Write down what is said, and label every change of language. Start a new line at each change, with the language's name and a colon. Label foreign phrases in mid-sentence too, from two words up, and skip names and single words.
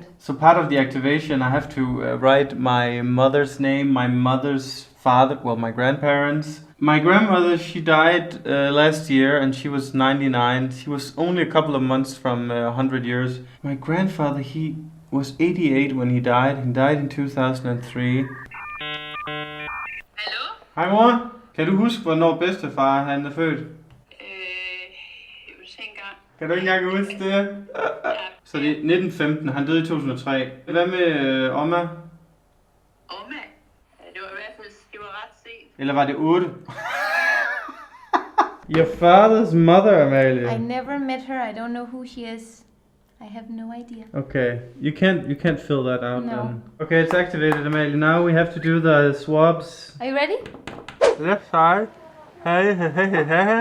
English: So part of the activation, I have to write my mother's name, my mother's father, well, my grandparents. My grandmother, she died last year and she was 99. She was only a couple of months from 100 years. My grandfather, he was 88 when he died. He died in 2003.
Danish: Hallo? Hej mor. Kan du huske, hvornår bedstefar han er født? Jeg vil se engang. Kan du ikke engang huske det? Så det er 1915, han døde i 2003. Hvad med Oma? Oma? Ja, det var i hvert fald det var ret sent. Eller var det 8?
English: Your father's mother, Amalie. I never met her. I don't know who she is. I have no idea. Okay, you can't fill that out No. then. Okay, it's activated, Amalie. Now we have to do the swabs. Are you ready? Left side. Hey, hey, hey, hey, hey.